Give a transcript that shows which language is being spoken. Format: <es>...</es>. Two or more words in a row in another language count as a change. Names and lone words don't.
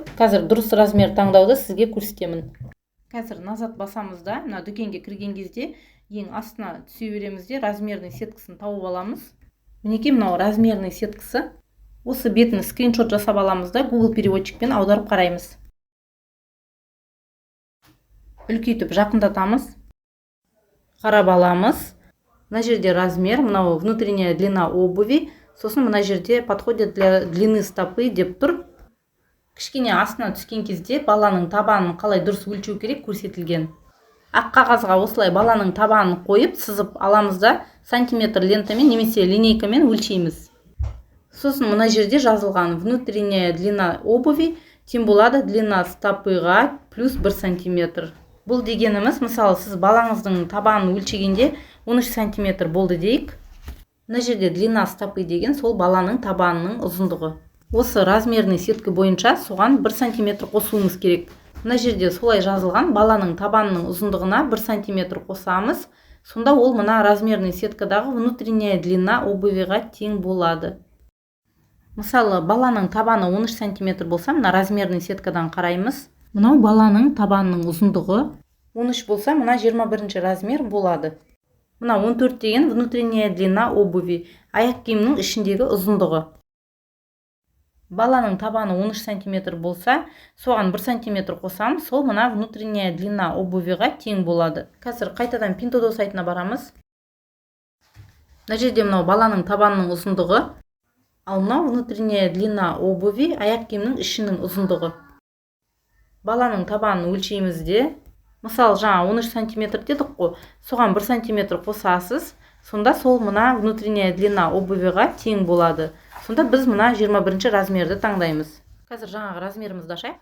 <kk>Қазір дұрыс размер таңдауды сізге көрсетемін. Қазір назад басамыз да, мына дүкенге кірген кезде ең астына түсе береміз де</kk> <ru>размерный сеткасын</ru> <kk>тауып аламыз. Мінекей мынау</kk> <ru>размерный сеткасы.</ru> <kk>Осы бетін скриншот жасап аламыз да Google переводчикпен аударып қараймыз. Үлкейтіп жақындатамыз. Қарап аламыз. Мына жерде размер, мынау</kk> <ru>внутренняя длина обуви,</ru> <kk>сосын мына жерде</kk> <ru>подходит для длины стопы</ru> <kk>деп тұр. Кішкене астына түскен кезде баланың табанын қалай дұрыс өлшеу керек көрсетілген. Ақ қағазға осылай баланың табанын қойып, сызып аламыз да сантиметр лентамен немесе линейкамен өлшейміз. Сосын мына жерде жазылған</kk> <ru>внутренняя длина обуви</ru> <kk>тең болады</kk> <ru>длина стопыға</ru> <kk>плюс 1 сантиметр. Бұл дегеніміз, мысалы, сіз балаңыздың табанын өлшегенде 13 сантиметр болды дейік. Мына жерде</kk> <ru>длина стопы</ru> <kk>деген сол баланың табанының ұзындығы. Осы</kk> <ru>размерный сетка</ru> <kk>бойынша соған 1 сантиметр қосуымыз керек. Мына жерде солай жазылған, баланың табанының ұзындығына 1 сантиметр қосамыз. Сонда ол мына</kk> <ru>размерный сеткадағы внутренняя длина обувиға</ru> <kk>тең болады. Мысалы, баланың табаны 13 сантиметр болса, мына</kk> <ru>размерный сеткадан</ru> <kk>қараймыз. Мынау баланың табанының ұзындығы 13 болса, мына 21 размер болады.</kk> <ru>Мына 14 деген внутренняя длина обуви,</ru> <kk>аяқ киімнің ішіндегі ұзындығы. Баланың табаны 13 сантиметр болса, соған 1 сантиметр қосамыз, сол мына</kk> <ru>внутренняя длина обувиға</ru> <kk>тең болады. Қазір қайтадан Pintodo сайтына барамыз. Мына жерде мынау баланың табанының ұзындығы, ал мынау</kk> <ru>внутренняя длина обуви,</ru> <kk>аяқ киімнің ішінің ұзындығы. Баланың табанын өлшеймізде, мысалы, жаңа 13 сантиметр дедік қой, соған 1 сантиметр қосасыз, сонда сол мына</kk> <ru>внутренняя длина обувиға</ru> <kk>тең болады. Сонда біз мына 21 размерді таңдаймыз. Қазір жаңағы размерімізді ашайық.</kk>